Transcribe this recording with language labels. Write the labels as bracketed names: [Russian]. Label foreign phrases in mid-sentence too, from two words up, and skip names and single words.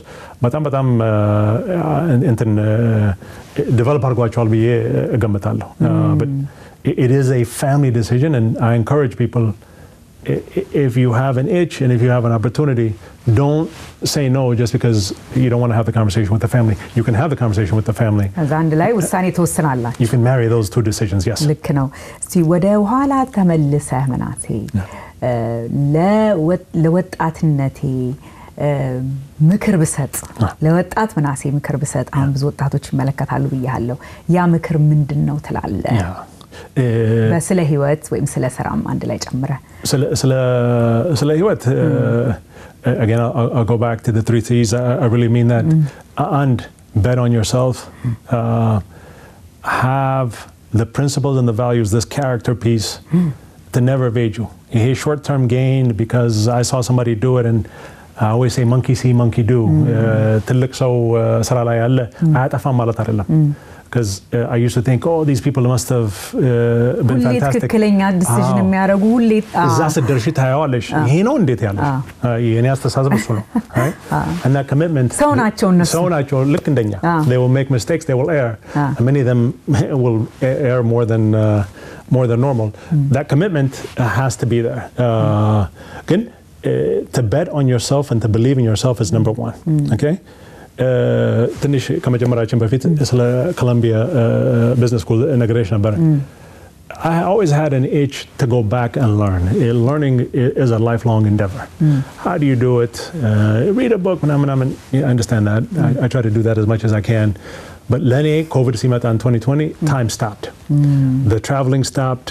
[Amharic] በጣም develop አድርጓቸዋል ብዬ እገምታለሁ. [English] But it is a family decision, and I encourage people, if you have an itch and if you have an opportunity, don't say no just because you don't want to have the conversation with the family. You can have the conversation with the family. [Amharic] አንድ ላይ ውሳኔ ተወስናላችሁ. [English] You can marry those two decisions, yes. [Amharic] ልክ ነው። እስቲ ወደ ኋላ ተመልሰህ ምናሴ ለወጣትነቴ ምክር ብሰጥ ለወጣት ምናሴ ምክር ብሰጥ አሁን ብዙ ወጣቶች ይመለከታሉ ብያለሁ። ያ ምክር ምንድነው ትላለህ? በስለ ህይወት ወይም ስለ ስራም አንድ ላይ ጨምረህ ስለ ህይወት [English] again I'll go back to the 3 C's. I really mean that. And bet on yourself. Have the principles and the values, this character piece, to never evade you. Hey, short-term gain because I saw somebody do it, and I always say monkey see, monkey do. [Amharic] ትልቅ ሰው ስራ ላይ ያለ አያጠፋም ማለት አይደለም. [English] Because I used to think, oh, these people must have been fantastic. [Amharic] ትክክለኛ ዲሲዥን የሚያደርጉ ሁሌ እዛ ስትደርሺ ታያዋለሽ። ይሄ ነው እንዴት ያለሽ? የኔ አስተሳሰብ እሱ ነው። [English] And that commitment, [Amharic] ሰው ናቸው እነሱ። ሰው ናቸው ልክ እንደኛ. [English] They will make mistakes, they will err. And many of them will err more than normal. That commitment has to be there. Again, to bet on yourself and to believe in yourself is number one. Okay? [Amharic] ትንሽ ከመጀመራችን በፊት ስለ ኮሎምቢያ ቢዝነስ ስኩል ነግሬሽ ነበር። [English] I always had an itch to go back and learn. Learning is a lifelong endeavor. How do you do it? Read a book. I understand that. I try to do that as much as I can. But ለኔ COVID ሲመጣ in 2020, time stopped. The traveling stopped.